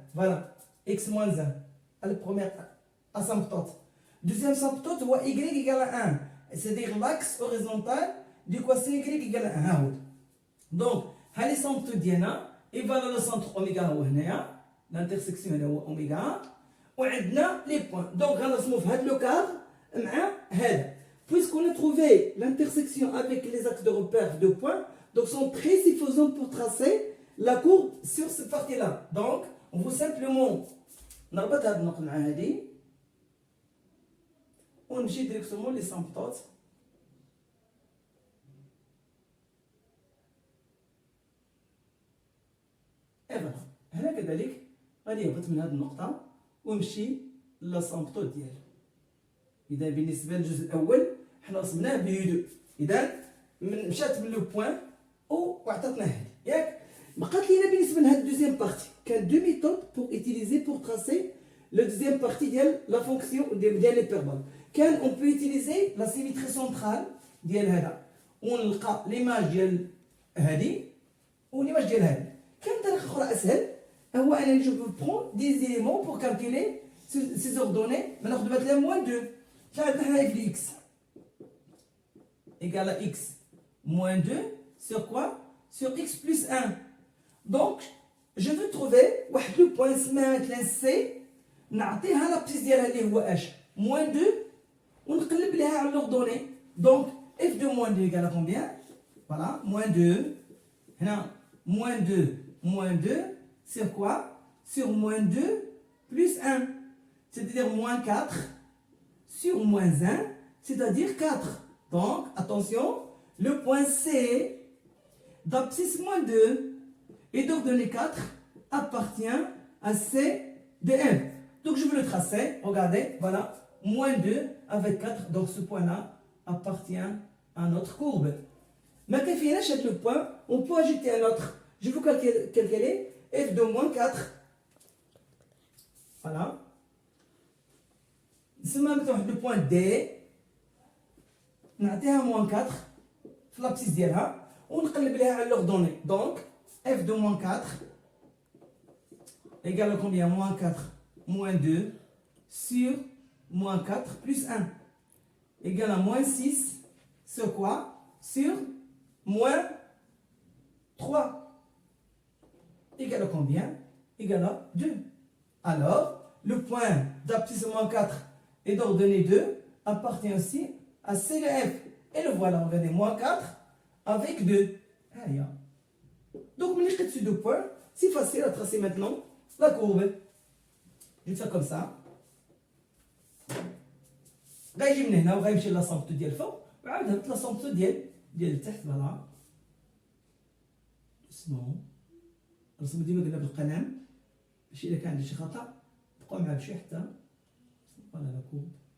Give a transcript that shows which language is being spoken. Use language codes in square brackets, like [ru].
[fr] Voilà, x moins 1. La première asymptote. Deuxième asymptote, y égale à 1. C'est-à-dire l'axe horizontal d'équation y égale à 1. Donc, [ar] هذه السمبتوت ديالنا [fr] et voilà le centre oméga [ar] هو هنايا [fr] l'intersection هو oméga وعندنا les points. [ar] Donc غنرسمو في هذا لو كادر مع هذا. [fr] Puisqu'on a trouvé l'intersection avec les axes de repère de points, donc sont très suffisants pour tracer la courbe sur cette partie-là. Donc, on va simplement [ar] نربط هذه النقطة مع هذه ونمشي [fr] directement les symptotes. [ar] إيه هنا كذلك غادي يهبط من هذه النقطة ونمشي للسامبتوت ديالو. إذا بالنسبة للجزء الأول حنا رسمناه بيدو. إذا مشات من لو بوان وعطاتنا هذه ياك. بقات لينا بالنسبة لهاد الدوزيام بارتي كان دو ميثود بور إوتيليزي بور تراسي لو دوزيام بارتي ديال لا فونكسيون ديال ليبربول. كان أون بو إوتيليزي لا سيميتري سونترال ديال هذا ونلقى ليماج ديال هذه وليماج ديال هذه. كان طريقة أخرى أسهل هو أنني جو بون دي زيليمون بور كالكولي سي زوردوني ناخذ مثلا موان 2. كان عندنا حنا اف دي اكس [fr] égale à x moins 2 sur quoi? Sur x plus 1. Donc, je veux trouver [ar] واحد لو بوان سماه مثلا سي نعطيها لابسيس ديالها اللي هو اش moins 2 ونقلب لها على l'ordonnée. [fr] Donc, f de moins 2 égale à combien? Voilà, moins 2. هنا moins 2 sur quoi? Sur moins 2 plus 1. C'est-à-dire moins 4 sur moins 1, c'est-à-dire 4. Donc, attention, le point C d'abscisse moins 2 et d'ordonnée 4 appartient à C de M. Donc, je veux le tracer. Regardez, voilà, moins 2 avec 4. Donc, ce point-là appartient à notre courbe. Maintenant, chez le point, on peut ajouter un autre. Je veux calculer f de moins 4. Voilà. C'est maintenant le point D. [ar] نعطيها moins 4 في l'abscisse ديالها ونقلب لها على l'ordonnée. [fr] Donc f de moins 4 égale à combien? Moins 4 moins 2 sur moins 4 plus 1 égale à moins 6 sur quoi? Sur moins 3 égale à combien? Égale à 2. Alors, le point d'abscisse moins 4 et d'ordonnée 2 appartient aussi à C de F. Et le voilà, regardez, moins 4 avec 2. Allez, donc, on est dessus 2 points. C'est facile à tracer maintenant la courbe. Je vais faire comme ça. [ar] غايجي من هنا وغايمشي لاسامبتو ديال الفوق وعاود هبط لاسامبتو ديال التحت. فوالا اسمعوا رسموا ديما قلنا بالقلم باش الا كان عندي شي خطا بقاو معاه بشويه حتى فوالا لا كوب.